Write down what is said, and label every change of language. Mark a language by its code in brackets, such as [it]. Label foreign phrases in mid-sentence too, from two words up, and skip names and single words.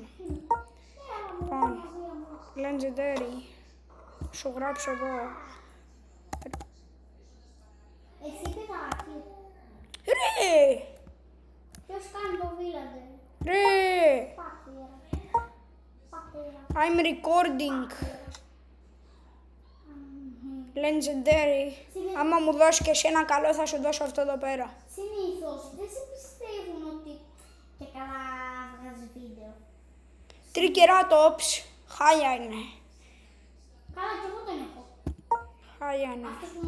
[el] Λοιπόν, Legendary. Σου γράψω εδώ. Εσύ παιδάκι. Ρε! Ποιος κάνει το Villager? Ρε! Πατέρα. Πατέρα. [en] I'm recording. Legendary. [el] Άμα μου δώσει και εσύ ένα καλό θα σου δώσω αυτό εδώ πέρα. Συνήθως δεν σε πιστεύουν ότι και καλά βγάζει βίντεο. Triceratops. Χάλια είναι. Καλά και εγώ τον έχω. Χάλια είναι. Αυτό που μου